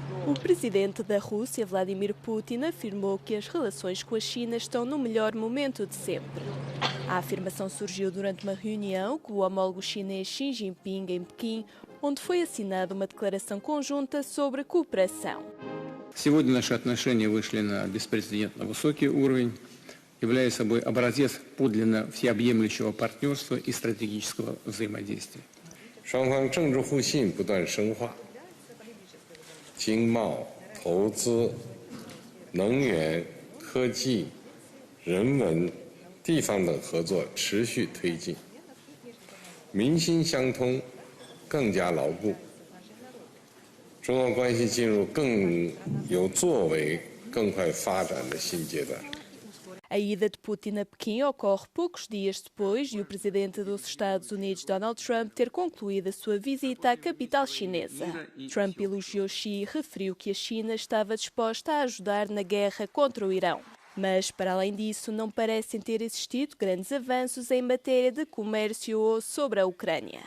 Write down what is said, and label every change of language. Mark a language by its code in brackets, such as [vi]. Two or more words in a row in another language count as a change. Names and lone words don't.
[pt] O presidente da Rússia, Vladimir Putin, afirmou que as relações com a China estão no melhor momento de sempre. A afirmação surgiu durante uma reunião com o homólogo chinês Xi Jinping em Pequim, onde foi assinada uma declaração conjunta sobre cooperação. [ru] Сегодня наши отношения вышли на беспрецедентно высокий уровень, являя собой образец подлинно всеобъемлющего партнерства и стратегического взаимодействия. [zh] 双方政治互信不断深化，经贸、投资、能源、科技、人文、地方等合作持续推进，民心相通更加牢固，中俄关系进入更有作为、更快发展的新阶段。 [pt] A ida de Putin a Pequim ocorre poucos dias depois de o presidente dos Estados Unidos, Donald Trump, ter concluído a sua visita à capital chinesa. Trump elogiou Xi e referiu que a China estava disposta a ajudar na guerra contra o Irão. Mas, para além disso, não parecem ter existido grandes avanços em matéria de comércio ou sobre a Ucrânia.